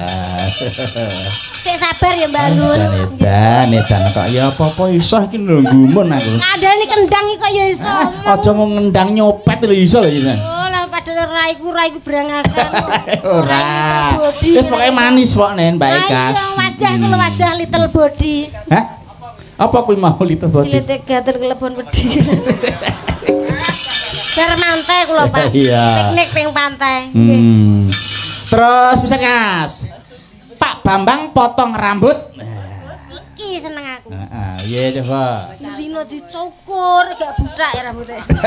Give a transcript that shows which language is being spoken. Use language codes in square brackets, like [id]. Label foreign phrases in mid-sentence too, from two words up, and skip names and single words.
[jv] Sik sabar ya Mbak Nur. Edan kok ya apa-apa iso iki lho gumun aku. Ngandani kendang iki kok ya iso omong. Aja mau ngendang nyopet lho iso lho iki. Oh lah padahal raiku brangasan. Ora. Wis pokoke manis kok Nen, Mbak Eka. Ayo wajahku lho wajah [en] little body. [jv] Hah? Apa kuwi mau [en] little body? [jv] Silite gatel kelebon wedi. Bar mantai kula Pak. Piknik ping pantai. Terus pisan Mas. Pak Bambang potong rambut. Iki seneng aku. Heeh, iya coba. Dino dicukur gak butak ya rambutnya.